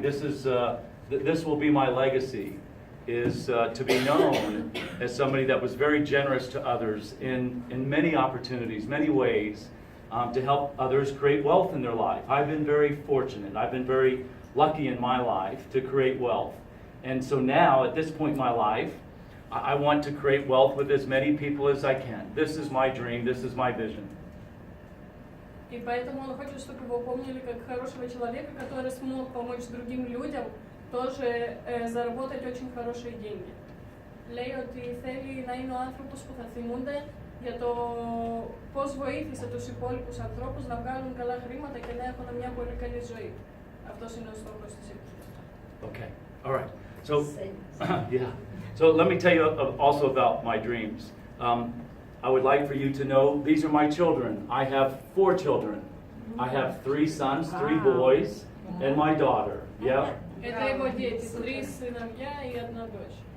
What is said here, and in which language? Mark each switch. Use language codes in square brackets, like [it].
[en] This will be my legacy, is to be known as somebody that was very generous to others in many opportunities, many ways, to help others create wealth in their life. I've been very fortunate. I've been very lucky in my life to create wealth. And so now, at this point in my life, I want to create wealth with as many people as I can. This is my dream. This is my vision. [ru] И поэтому он хочет, чтобы его помнили как хорошего человека, который смог помочь другим людям тоже заработать очень хорошие деньги. [el] Λέει ότι θέλει να είναι ο άνθρωπος που θα θυμούνται για το πώς βοήθησε τους υπόλοιπους ανθρώπους να βγάλουν καλά χρήματα και να έχουν μια πολύ καλή ζωή. Αυτός είναι ο στόχος της έκθεσης. [en] Okay, all right. So, yeah. So let me tell you also about my dreams. I would like for you to know these are my children. I have 4 children. I have 3 sons, 3 boys, and my daughter. Yeah. [ru] Это его дети, 3 сыновья и 1 дочь.